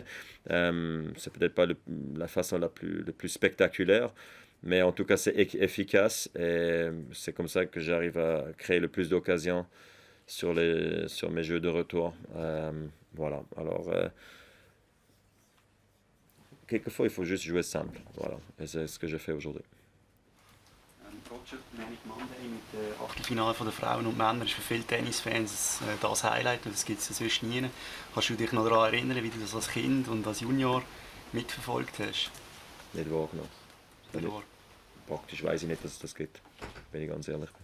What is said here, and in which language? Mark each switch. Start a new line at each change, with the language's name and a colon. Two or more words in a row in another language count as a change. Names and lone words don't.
French: C'est peut-être pas la façon la plus spectaculaire, mais en tout cas c'est efficace et c'est comme ça que j'arrive à créer le plus d'occasions sur mes jeux de retour. Voilà. Alors quelquefois il faut juste jouer simple. Voilà. Et c'est ce que j'ai fait aujourd'hui.
German: Roger, Manic Monday mit dem Achtelfinale der Frauen und Männer ist für viele Tennisfans das Highlight und das gibt es sonst nie. Kannst du dich noch daran erinnern, wie du das als Kind und als Junior mitverfolgt hast? Nicht wahr. Praktisch weiß ich nicht, dass es das gibt, bin ich ganz ehrlich.